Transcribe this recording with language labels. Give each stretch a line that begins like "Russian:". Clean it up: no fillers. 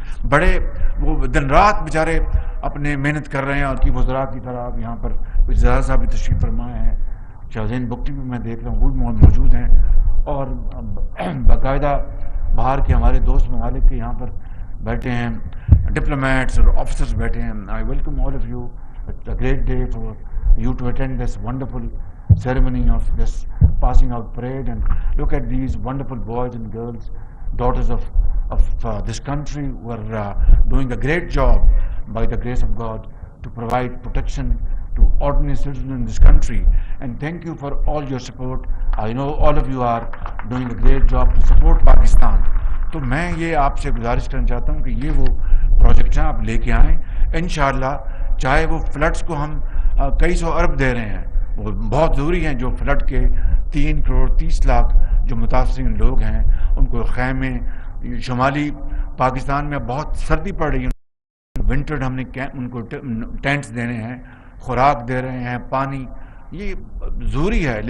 Urdu: بڑے وہ دن رات بیچارے اپنے محنت کر رہے ہیں. اور کی وزراء کی طرح یہاں پر وزراء صاحب بھی تشریف فرمائے ہیں, شاہزین بگٹی بھی میں دیکھ رہا ہوں, وہ بھی موجود ہیں, اور باقاعدہ باہر کے ہمارے دوست ممالک کے یہاں پر بیٹھے ہیں, ڈپلومیٹس اور آفیسرز بیٹھے ہیں.
English: I welcome all of you. It's a great day for you to attend this wonderful ceremony of this passing out parade, and look at these wonderful boys and girls, daughters of this country, who are doing a great job by the grace of God to provide protection to ordinary citizens in this country. And thank you for all your support. I know all of you are doing a great job to support Pakistan.
Urdu: تو میں یہ آپ سے گزارش کرنا چاہتا ہوں کہ یہ وہ پروجیکٹس ہیں آپ لے کے آئیں انشاءاللہ. چاہے وہ فلڈس کو ہم کئی سو ارب دے رہے ہیں, وہ بہت ضروری ہیں. جو فلڈ کے 3 کروڑ 30 لاکھ جو متاثرین لوگ ہیں, ان کو خیمے, شمالی پاکستان میں بہت سردی پڑ رہی ہے, ونٹر ہم نے ان کو ٹینٹس دینے ہیں, خوراک دے رہے ہیں, پانی, یہ ضروری ہے.